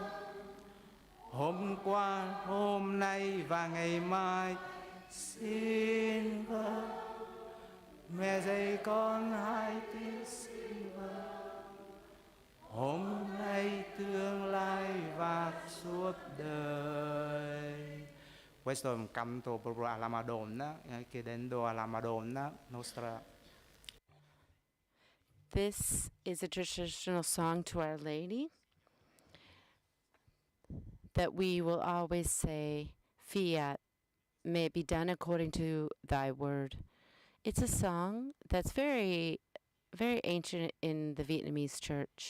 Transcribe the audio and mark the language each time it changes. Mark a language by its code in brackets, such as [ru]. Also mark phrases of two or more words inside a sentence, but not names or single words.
[vi] Hôm qua, hôm nay và ngày mai, xin vâng. Mẹ dạy con hai tiếng xin vâng. Hôm nay, tương lai và suốt đời. [it] Questo è un canto proprio alla Madonna, chiedendo alla Madonna nostra. [en] This is a traditional song to Our Lady that we will always say, Fiat, may it be done according to thy word. It's a song that's very, very ancient in the Vietnamese church.